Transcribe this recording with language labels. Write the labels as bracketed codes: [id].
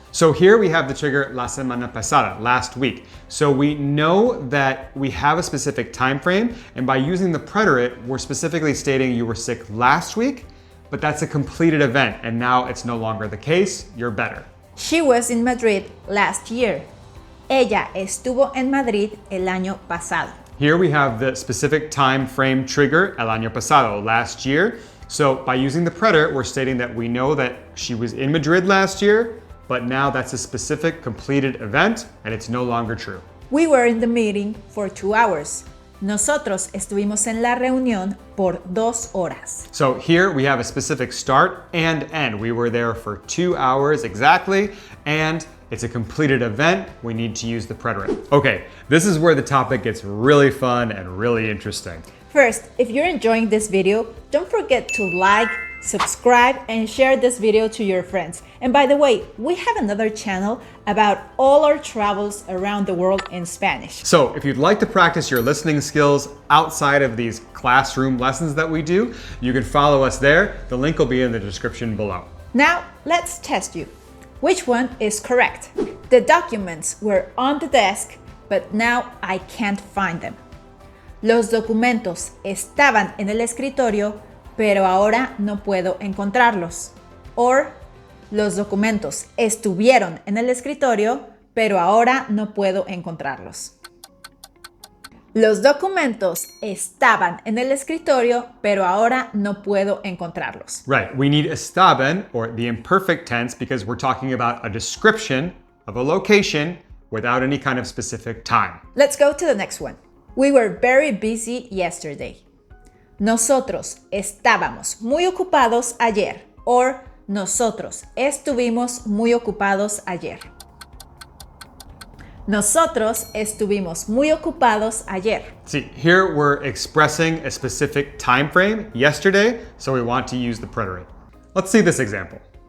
[en] So here we have the trigger [es] la semana pasada, [en] last week. So we know that we have a specific time frame, and by using the preterite, we're specifically stating you were sick last week, but that's a completed event, and now it's no longer the case, you're better. She was in Madrid last year. [es] Ella estuvo en Madrid el año pasado. [en] Here we have the specific time frame trigger, [es] el año pasado, [en] last year. So by using the preterite, we're stating that we know that she was in Madrid last year, but now that's a specific completed event and it's no longer true. We were in the meeting for 2 hours. [es] Nosotros estuvimos en la reunión por 2 horas. [en] So here we have a specific start and end. We were there for 2 hours exactly, and it's a completed event. We need to use the preterite. Okay, this is where the topic gets really fun and really interesting. First, if you're enjoying this video, don't forget to like, subscribe, and share this video to your friends. And by the way, we have another channel about all our travels around the world in Spanish. So if you'd like to practice your listening skills outside of these classroom lessons that we do, you can follow us there. The link will be in the description below. Now, let's test you. Which one is correct? The documents were on the desk, but now I can't find them. [es] Los documentos estaban en el escritorio, pero ahora no puedo encontrarlos. Or, los documentos estuvieron en el escritorio, pero ahora no puedo encontrarlos. Los documentos estaban en el escritorio, pero ahora no puedo encontrarlos. [en] Right, we need estaban, or the imperfect tense, because we're talking about a description of a location without any kind of specific time. Let's go to the next one. We were very busy yesterday. [es] Nosotros estábamos muy ocupados ayer. Or, nosotros estuvimos muy ocupados ayer. Nosotros estuvimos muy ocupados ayer. [en] See, here we're expressing a specific time frame, yesterday, so we want to use the preterite. Let's see this example.